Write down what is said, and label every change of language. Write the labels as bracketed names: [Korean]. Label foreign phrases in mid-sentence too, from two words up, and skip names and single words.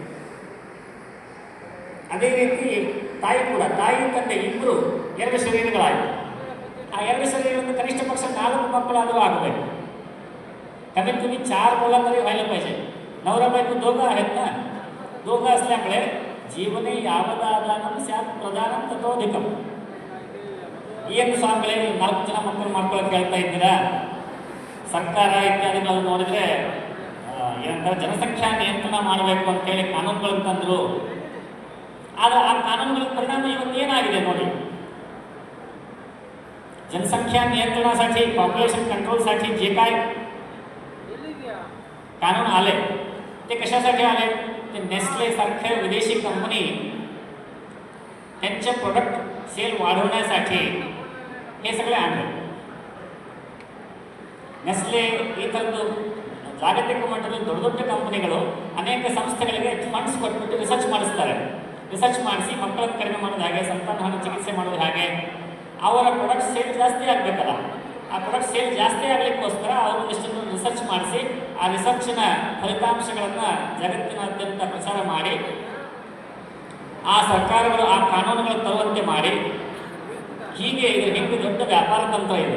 [Kannada] ಅದೇ ರೀತಿ ತಾಯಿ ಕೂಡ, ತಾಯಿ ತಂದೆ ಇಬ್ಬರು 2 ಶರೀರಗಳಾಯಿತು. ಆ 2 शरीरामध्ये ಕನಿಷ್ಠ ಪಕ್ಷ 4 मಕ್ಕಳಾದರೂ ಆಗಬೇಕು. [Marathi] कमीत कमी 4 मुलं तरी व्हायला पाहिजे. नवरा बायको दोघं आहेत ना, दोघं असल्यामुळे [Sanskrit] जीवने यावदादानं स्यात् प्रधानं ततोधिकं. [Kannada] ಏನು ಸ್ವಾಮಿಗಳೇ 4 ಜನ ಮಕ್ಕಳು ಮಾಡ್ಕೊಳ್ಳೋಕೆ ಹೇಳ್ತಾ ಇದ್ದೀರಾ? ಸರ್ಕಾರ ಇತ್ಯಾದಿಗಳು ನೋಡಿದರೆ ಏನಂತಾರೆ, ಜನಸಂಖ್ಯಾ ನಿಯಂತ್ರಣ ಮಾಡಬೇಕು ಅಂತೇಳಿ ಕಾನೂನುಗಳನ್ನು ತಂದರು. ಆದರೆ ಆ ಕಾನೂನುಗಳ ಪರಿಣಾಮ ಇವತ್ತು ಏನಾಗಿದೆ ನೋಡಿ. [Marathi] जनसंख्या नियंत्रणासाठी, [English] population control [Marathi] जे काय कानून आले ते कशासाठी आले? ते नेस्ले सारखे विदेशी कंपनी त्यांचे [English] product sale [Marathi] वाढवण्यासाठी हे सगळे आणले. [Kannada] ನೆಸ್ಲೆ ಈ ಥರದ್ದು ಜಾಗತಿಕ ಮಟ್ಟದಲ್ಲಿ ದೊಡ್ಡ ದೊಡ್ಡ ಕಂಪನಿಗಳು ಅನೇಕ ಸಂಸ್ಥೆಗಳಿಗೆ ಫಂಡ್ಸ್ ಕೊಟ್ಬಿಟ್ಟು ರಿಸರ್ಚ್ ಮಾಡಿಸ್ತಾರೆ. ರಿಸರ್ಚ್ ಮಾಡಿಸಿ ಮಕ್ಕಳನ್ನು ಕಡಿಮೆ ಮಾಡೋದು ಹೇಗೆ, ಸಂತಾನವನ್ನು ಚಿಕಿತ್ಸೆ ಮಾಡೋದು ಹೇಗೆ, ಅವರ [English] product sale [Kannada] ಜಾಸ್ತಿ ಆಗಬೇಕಲ್ಲ, ಆ [English] product sale [Kannada] ಜಾಸ್ತಿ ಆಗಲಿಕ್ಕೋಸ್ಕರ ಅವರು ಒಂದಿಷ್ಟು ರಿಸರ್ಚ್ ಮಾಡಿಸಿ ಆ ರಿಸರ್ಚಿನ ಫಲಿತಾಂಶಗಳನ್ನು ಜಗತ್ತಿನಾದ್ಯಂತ ಪ್ರಚಾರ ಮಾಡಿ ಆ ಸರ್ಕಾರಗಳು ಆ ಕಾನೂನುಗಳನ್ನು ತರುವಂತೆ ಮಾಡಿ, ಹೀಗೆ ಇದರ ಹಿಂದೆ ದೊಡ್ಡ ವ್ಯಾಪಾರ ತಂತ್ರ ಇದೆ.